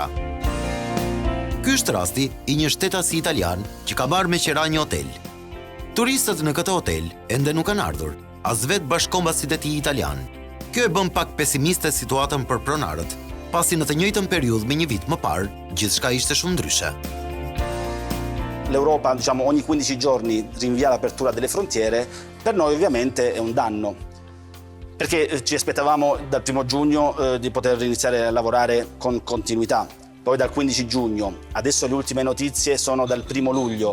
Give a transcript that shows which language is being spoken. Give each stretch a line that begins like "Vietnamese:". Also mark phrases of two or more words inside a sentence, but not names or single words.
Albanian: Ky është rasti I një shtetasi italian që ka marrë me qira një hotel. Turistët në këtë hotel ende nuk kanë ardhur, as vetë bashkëkombasit e tij italian. Kjo e bën pak pesimiste situatën për pronarët, pasi në të njëjtën periudhë me një vit më parë, gjithçka ishte shumë ndryshe.
Italian: L'Europa, diciamo, ogni 15 giorni rinvia l'apertura delle frontiere, per noi ovviamente è un danno. Perché ci aspettavamo dal 1 giugno di poter iniziare a lavorare con continuità. Poi dal 15 giugno, adesso le ultime notizie sono dal 1 luglio.